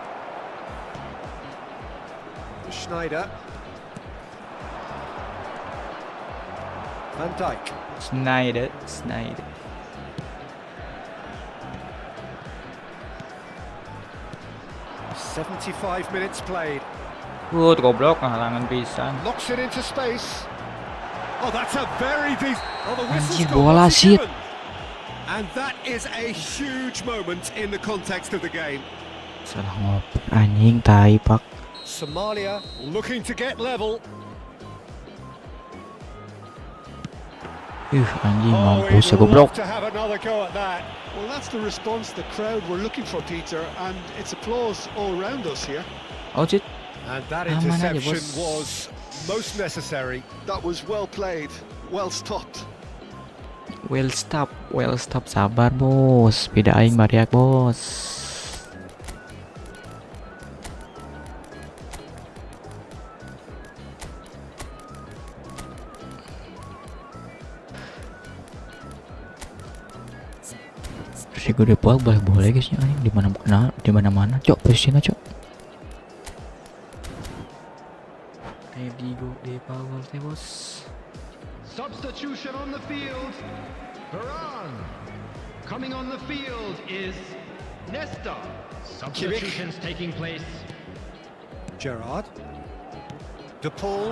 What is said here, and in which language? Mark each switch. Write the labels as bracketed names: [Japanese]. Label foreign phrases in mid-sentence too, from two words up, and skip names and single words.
[English] Schneider. Van Dijk. Snyder. 75 minutes played. [Sundanese] Goblok halangan pisan. [English] Knocks it into space. Oh, that's a very deep. Oh, the whistle's [Indonesian] Anjir, [English] gone. [Indonesian] bola [English] What's he shit. given? And that is a huge moment in the context of the game. [Indonesian] Salah ngoper anjing tai Pak. [English] Somalia looking to get level. [Indonesian] Anjing [English] Oh, [Indonesian] mampus ya [English] he'd [Indonesian] goblok. [English] love to have another go at that. Well, that's the response the crowd were looking for, Peter, and it's applause all around us here. Oh shit. And that [Indonesian] Aman aja, [English] interception [Indonesian] bos. [English] was most necessary. That was well played, well stopped. Well stop [Indonesian] sabar bos. [Sundanese] Beda aing bariak bos. [Indonesian] Si gue depol boleh guys ya anjing di mana cok posisinya cok. [English] Ready go [Indonesian] de power bos. [English] Substitution on the field. Varane. Coming on the field is Nesta. Substitutions taking place. Gerrard. De Paul.